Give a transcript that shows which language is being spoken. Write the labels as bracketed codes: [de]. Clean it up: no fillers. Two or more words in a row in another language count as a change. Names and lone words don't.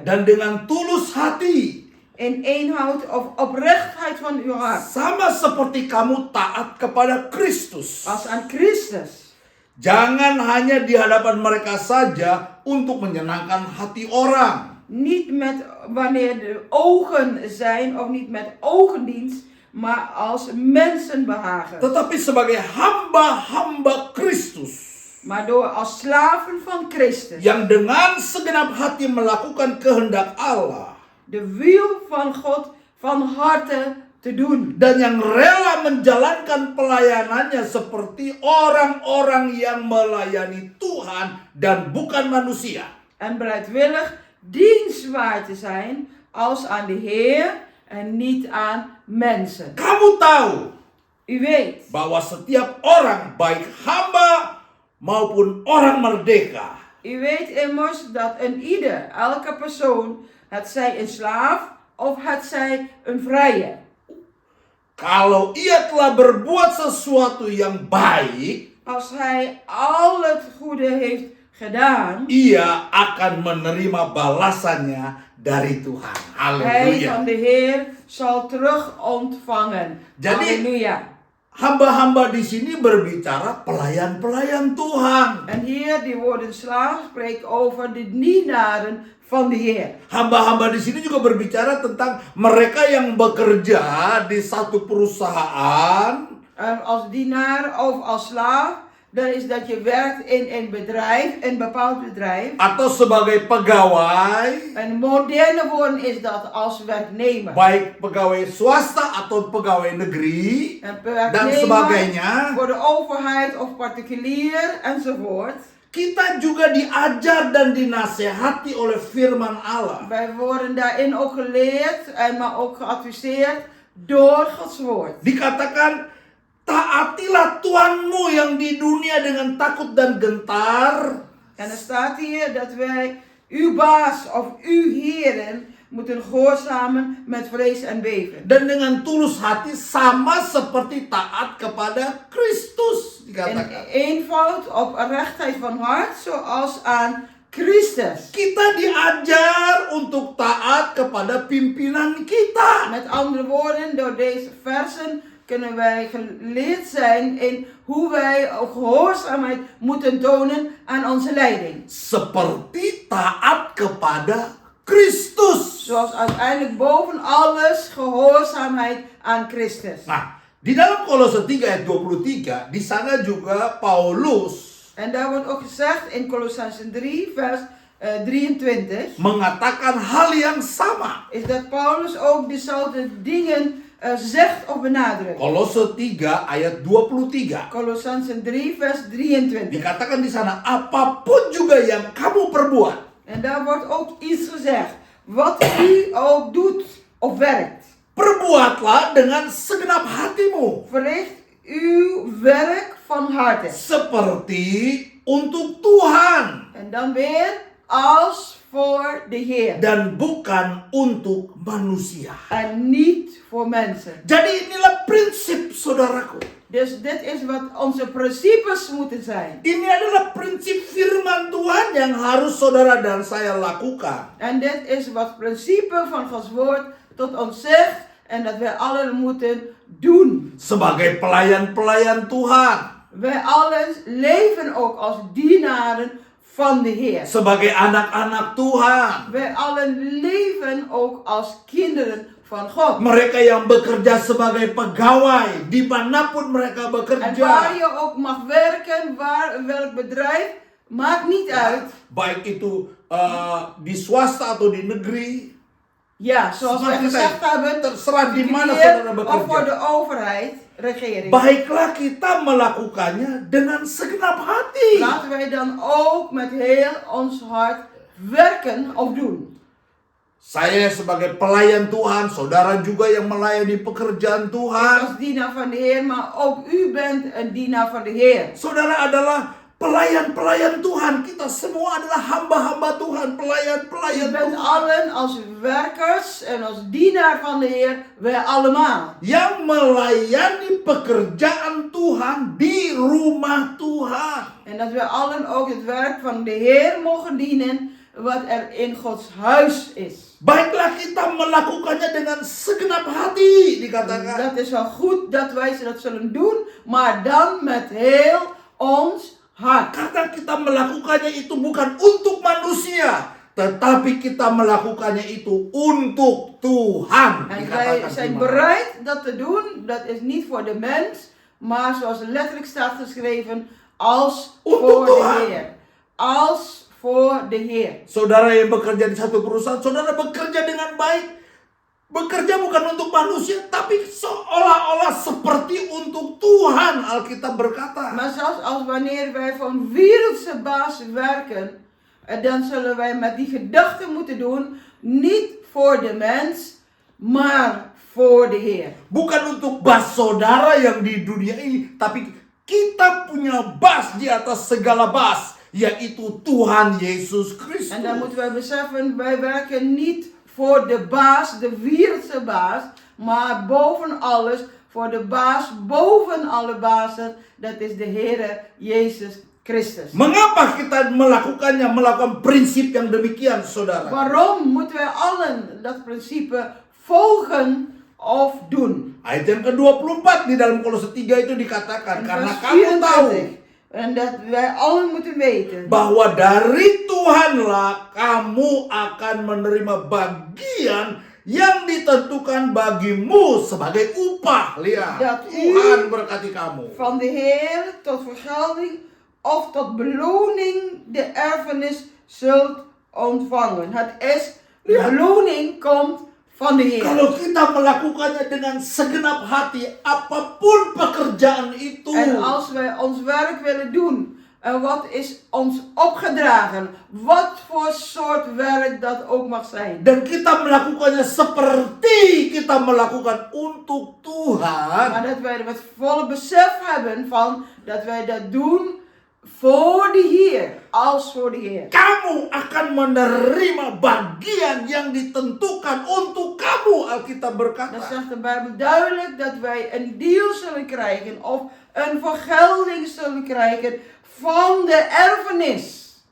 [id] Dan dengan tulus hati. [nl] In eenhoud of oprechtheid van uw hart. [id] Sama seperti kamu taat kepada Kristus. [nl] Als aan Christus. [id] Jangan hanya di hadapan mereka saja untuk menyenangkan hati orang. [nl] Niet met wanneer de ogen zijn of niet met ogendienst, maar als mensenbehagen. [id] Tetapi sebagai hamba-hamba Kristus. [nl] Maar door als slaven van Christus. [id] Yang dengan segenap hati melakukan kehendak Allah. [nl] De wil van God van harte te doen. [id] Dan yang rela menjalankan pelayanannya seperti orang-orang yang melayani Tuhan dan bukan manusia. [nl] En bereidwillig dienstbaar te zijn als aan de Heer en niet aan mensen. [id] Kamu tahu [nl] U weet [id] bahwa setiap orang, baik hamba maupun orang merdeka, [nl] U weet immers dat elke persoon, het zij een slaaf of het zij een vrije, [id] kalau ia telah berbuat sesuatu yang baik, [nl] als hij al het goede heeft gedaan, [id] ia akan menerima balasannya dari Tuhan. [nl] hij [id] Haleluya. [nl] van de Heer zal terug ontvangen. [id] Jadi, [nl] Halleluja. [id] Hamba-hamba di sini berbicara pelayan-pelayan Tuhan. [nl] En hier die woorden slaaf spreekt over de dienaren van de Heer. [id] Hamba-hamba di sini juga berbicara tentang mereka yang bekerja di satu perusahaan. [nl] Als dienaar of als slaaf, dan is dat je werkt in een bedrijf, een bepaald bedrijf. [id] Atau sebagai pegawai. [nl] Een moderne woorden is dat als werknemer. [id] Baik pegawai swasta atau pegawai negeri. [nl] Een [id] Dan [nl] werknemer [id] sebagainya. [nl] voor de overheid of particulier enzovoort. [id] Kita juga diajar dan dinasehati oleh firman Allah. [nl] Wij worden daarin ook geleerd, maar ook geadviseerd door Gods woord. [id] Dikatakan, taatilah Tuhanmu yang di dunia dengan takut dan gentar. [nl] En er staat hier dat wij uw baas of uw heren moeten gehoorzamen met vrees en beven. [id] Dan dengan tulus hati sama seperti taat kepada Kristus. [nl] In [id] Dikatakan. [nl] eenvoud, op rechtheid van hart, zoals aan Christus. [id] Kita diajar untuk taat kepada pimpinan kita. [nl] Met andere woorden, door deze versen kunnen wij geleerd zijn in hoe wij gehoorzaamheid moeten tonen aan onze leiding. [id] Seperti taat kepada Kristus. [nl] Zoals uiteindelijk boven alles gehoorzaamheid aan Christus. [id] Nah, di dalam Kolose 3 ayat 23, di sana juga Paulus [nl] En daar wordt ook gezegd in Kolossenzen 3 vers 23. [id] mengatakan hal yang sama. [nl] Is dat Paulus ook dezelfde dingen zegt of benadrukt. [id] Kolose 3 ayat 23. [nl] Kolossenzen 3 vers 23. [id] Dikatakan di sana, apapun juga yang kamu perbuat. [nl] En daar wordt ook iets gezegd. Wat u ook doet of werkt. [id] Perbuatlah dengan segenap hatimu. [nl] Verricht uw werk van harte. [id] Seperti untuk Tuhan. [nl] En dan weer als voor de Heer. [id] dan bukan untuk manusia. [nl] En niet voor mensen. [id] Jadi inilah prinsip saudaraku. [nl] Dus dit is wat onze principes moeten zijn. [id] Ini adalah prinsip firman Tuhan yang harus saudara dan saya lakukan. [nl] En dit is wat principe van Gods woord tot ons zegt en dat wij allen moeten doen. [id] Sebagai pelayan-pelayan Tuhan. [nl] Wij allen leven ook als dienaren van de Heer. [id] Sebagai anak-anak Tuhan. [nl] Wij allen leven ook als kinderen van God. [id] Mereka yang bekerja sebagai pegawai dimanapun mereka [nl] En waar [id] bekerja. [nl] je ook mag werken, welk bedrijf, maakt niet uit. [id] Baik itu di swasta atau di negeri. [nl] Ja, zoals wij gezegd hebben, [id] Terserah di mana [nl] particulier [id] saudara [nl] of voor de [id] bekerja. [nl] overheid, regering. [id] Baiklah kita melakukannya dengan segenap hati. [nl] Laten wij dan ook met heel ons hart werken of doen. [id] Saya sebagai pelayan Tuhan, saudara juga yang melayani pekerjaan Tuhan. [nl] Als dienaar van de Heer, maar ook u bent een dienaar van de Heer. [id] Saudara adalah pelayan-pelayan Tuhan. Kita semua adalah hamba-hamba Tuhan, pelayan-pelayan [nl] U bent [id] Tuhan. [nl] allen als werkers en als dienaar van de Heer, wij allemaal. [id] Yang melayani pekerjaan Tuhan di rumah Tuhan. [nl] En dat wij allen ook het werk van de Heer mogen dienen, wat er in Gods huis is. [id] Baiklah kita melakukannya dengan segenap hati, dikatakan. [nl] Dat is wel goed dat wij dat zullen doen, maar dan met heel ons hart. [id] Karena kita melakukannya itu bukan untuk manusia, tetapi kita melakukannya itu untuk Tuhan. [nl] En wij [id] Dikatakan [nl] zijn [id] di mana? [nl] bereid dat te doen, dat is niet voor de mens, maar zoals er letterlijk staat geschreven, als voor de Heer. Als voor de Heer. [id] Saudara yang bekerja di satu perusahaan, saudara bekerja dengan baik. Bekerja bukan untuk manusia, tapi seolah-olah seperti untuk Tuhan. Alkitab berkata. [nl] Maar zelfs als wanneer wij voor een wereldse baas werken, dan zullen wij met die gedachte moeten doen, niet voor de mens, maar voor de Heer. [id] Bukan untuk bas saudara yang di dunia ini, tapi kita punya bas di atas segala bas, yaitu Tuhan Yesus Kristus. [nl] En dan moeten wij beseffen, wij werken niet voor de baas, de wereldse baas, maar boven alles voor de baas, boven alle bazen, dat is de Heere Jezus Christus. [id] Mengapa kita melakukan prinsip yang demikian, saudara? [nl] Waarom moeten wij allen dat principe volgen of doen? [id] Ayat yang ke-24 di dalam Kolose 3 itu dikatakan, [nl] In [id] karena [nl] vers [id] kamu tahu [nl] 24. En dat wij allen moeten weten [id] bahwa dari Tuhanlah kamu akan menerima bagian yang ditentukan bagimu sebagai upah. Lihat, [nl] Dat u [id] Tuhan berkati kamu. [nl] van de Heer tot vergelding of tot beloning de erfenis zult ontvangen. Het is, de beloning komt van de Heer. [id] Kalau kita melakukannya dengan segenap hati, apapun pekerjaan itu. [nl] En als wij ons werk willen doen, en wat is ons opgedragen, wat voor soort werk dat ook mag zijn. [id] Dan kita melakukannya seperti kita melakukan untuk Tuhan. [nl] Maar dat wij het volle besef hebben van dat wij dat doen voor de Heer, als voor de Heer. [id] Kamu akan menerima bagian yang ditentukan untuk kamu, Alkitab [nl] Dan [id] berkata. [nl] zegt de Bijbel duidelijk dat wij een deel zullen krijgen of een vergelding zullen krijgen van de erfenis.